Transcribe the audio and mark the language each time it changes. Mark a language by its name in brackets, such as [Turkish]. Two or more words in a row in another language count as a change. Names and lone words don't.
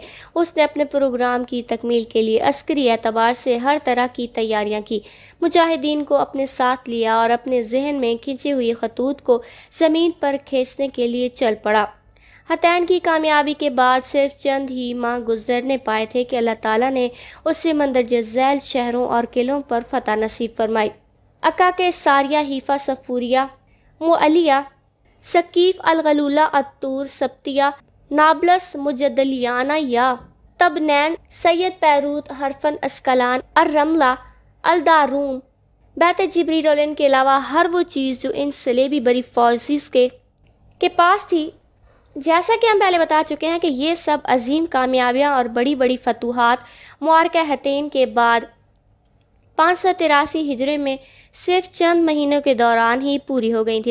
[Urdu] اس نے اپنے پروگرام کی تکمیل کے لیے عسکری اعتبار سے ہر طرح کی تیاریاں کی، مجاہدین کو اپنے ساتھ لیا اور اپنے ذہن میں کھنچے ہوئے خطوط کو زمین پر کھینچنے کے لیے چل پڑا۔ حتین کی کامیابی کے بعد صرف چند ہی ماہ گزرنے پائے تھے کہ اللہ تعالیٰ نے اسے مندرجہ ذیل شہروں اور قلعوں پر فتح نصیب فرمائی۔ عکہ کے ساریہ حیفا صفوریہ معلیہ سقیف الغلولہ الطور سبطیہ نابلس مجدلیانہ یا تبنین سید پیروت حرفن عسقلان الرملہ الدارون بیت جبریل کے علاوہ ہر وہ چیز جو ان صلیبی بری فوجیز کے پاس تھی. جیسا کہ ہم پہلے بتا چکے ہیں کہ یہ سب عظیم کامیابیاں اور بڑی بڑی فتوحات معرکہ حطین کے بعد 583 ہجری میں صرف چند مہینوں کے دوران ہی پوری ہو گئی تھی.